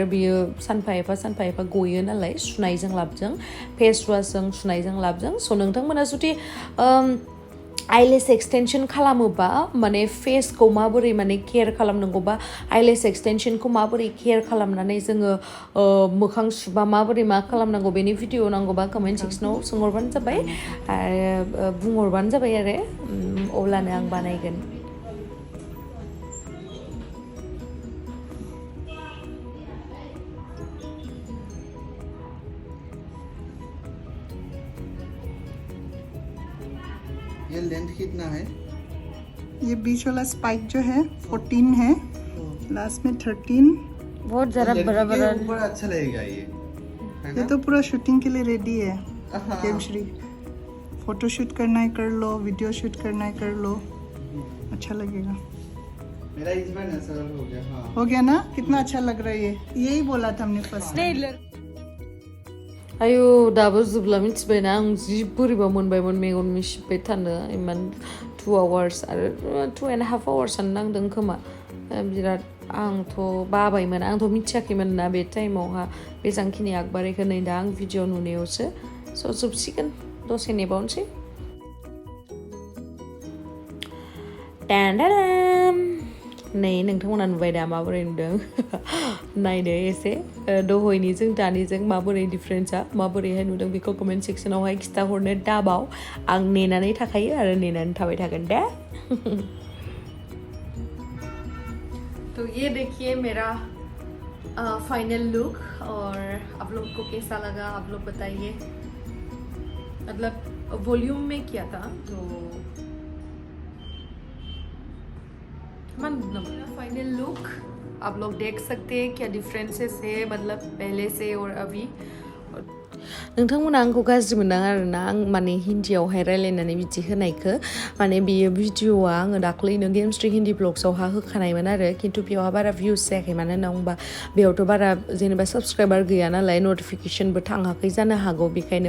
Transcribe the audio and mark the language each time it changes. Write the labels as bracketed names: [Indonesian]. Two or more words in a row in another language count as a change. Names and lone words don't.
[Bodo] बियो सानफा एफा गयो नालाय सुनायजों लाबजों फेस वासजों सुनायजों लाबजों स' नोंथांमोना जुदि [English] eyelash extension [Bodo] खालामोबा माने फेसखौ माबोरै माने केयार खालामनांगौ बा आइलेस एक्सटेनसनखौ माबोरै केयार खालामनानै जोङो मोखां सुबा माबोरै मा खालामनांगौ बेनि भिडिअ नांगौबा कमेन्ट सेक्सनाव सोंहरबानो जाबाय आरो बुंहरबानो जाबाय आरो अब्लानो आं बानायगोन [Hindi] ये लेंथ कितना है? ये बीच वाला स्पाइक जो है 14 है, लास्ट में 13। बहुत ज़रा बड़ा बड़ा ऊपर अच्छा लगेगा ये ये तो पूरा शूटिंग के लिए रेडी है गेमश्री। [English] photo shoot [Hindi] करना है कर लो, [English] video shoot [Hindi] करना है कर लो, अच्छा लगेगा। मेरा इस बार नेचुरल हो गया। हाँ हो गया ना, कितना अच्छा लग रहा है ये, यही बोला था हमने फर्स्ट। [Bodo] आयु दाबो जोबला मिथिबायना आं जि बोरैबा मोनबायमोन मेगन मिसिबाय थानो इमान 2 आवार्स आरो 2.5 आवार्सआनो नांदों खोमा बिराद आंथ' बाबायमोन आंथ' मिथियाखैमोन ना बे टाइमावहा बेसांखिनि आगबारिखौ नै दा आं भिडिअ नुनायावसो स' जोबसिगोन दसे नेबावनोसै नै नोंथांमोना नुबाय दा माबोरै नुदों नायनो एसे दहायनिजों दानिजों माबोरै डिफारेन्सआ माबोरैहाय नुदों बेखौ कमेन्ट सेक्सनावहाय खिथाहरनो दाबाव आं नेनानै थाखायो आरो नेनानै थाबाय थागोन दे [Hindi] तो ये देखिए मेरा [English] final look [Hindi] और आप लोग को कैसा लगा आप लोग बताइए मतलब वॉल्यूम में क्या था तो फाइनल लुक आप लोग देख सकते हैं क्या डिफरेंसेस है मतलब पहले से और अभी [Bodo] नोंथांमोना आंखौ गाज्रि मोनदां आरोना आं माने हिन्दीयावहाय रायलायनानै बिदि होनायखौ माने बियो भिडिअआ आङो दाख्लैनो गेमस्ट्रि हिन्दी ब्लग्सआवहा होखानायमोन आरो खिन्थु बेयावहा बारा भिउस जायाखै मानो होनना बुंबा बेयावथ' बारा जेनेबा साबस्क्राइबार गैया नालाय नटिफिकेसनबो थाङाखै जानो हागौ बेखायनो